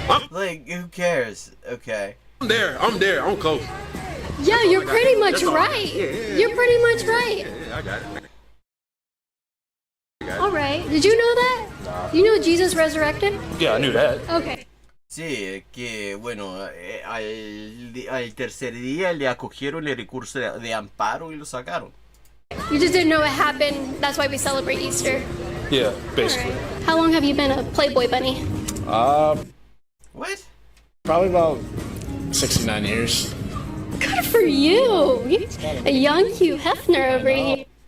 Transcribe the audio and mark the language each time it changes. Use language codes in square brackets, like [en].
[en] Like, who cares? Okay. I'm there. I'm close. Yeah, you're pretty much That's all. right. Yeah. You're pretty much right. Yeah, I got it. All right. Did you know that? You know Jesus resurrected? Yeah, I knew that. Okay. [es] Sí, que bueno, al tercer día le acogieron el recurso de amparo y lo sacaron. [en] You just didn't know what happened. That's why we celebrate Easter. Yeah, basically. Alright. How long have you been a Playboy bunny? What? Probably about 69 years. Good for you. A young Hugh Hefner over here.